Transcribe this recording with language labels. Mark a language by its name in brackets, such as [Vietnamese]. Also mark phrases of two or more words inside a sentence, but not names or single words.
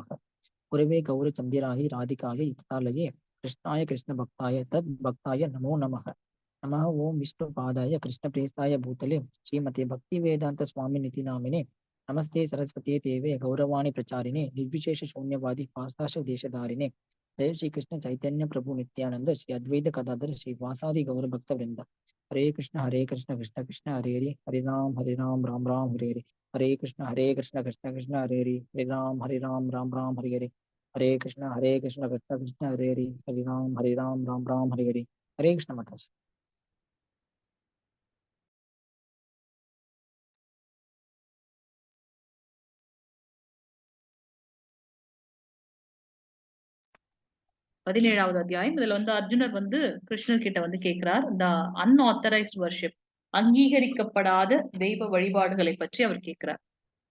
[Sanskrit] गुरवे गौर चन्द्राय राधिकायै तदालये कृष्णाय कृष्ण भक्ताय तद् भक्ताय नमो नमः. नमः ॐ विष्णु पादाय कृष्ण प्रेष्ठाय भूतले श्रीमते भक्ति वेदान्त स्वामिन् इति नामिने. नमस्ते सारस्वते देवे गौरवाणी प्रचारिणे निर्विशेष शून्यवादि पाश्चात्य देशतारिणे. जय श्री कृष्ण चैतन्य प्रभु नित्यानंद श्री अद्वैत गदाधर श्री वासादि गौर भक्त वृंद. हरे कृष्ण कृष्ण कृष्ण हरे हरे राम राम राम हरे हरे कृष्ण कृष्ण कृष्ण हरे हरे राम राम राम हरे हरे कृष्ण कृष्ण कृष्ण हरे हरे राम राम हरे हरे कृष्ण माता. [Tamil] பதினேழாவது அத்தியாயம். இதுல வந்து அர்ஜுனர் வந்து கிருஷ்ணர் கிட்ட வந்து கேட்கிறார். இந்த [English] unauthorized worship, [Tamil] அங்கீகரிக்கப்படாத தெய்வ வழிபாடுகளை பற்றி அவர் கேட்கிறார்.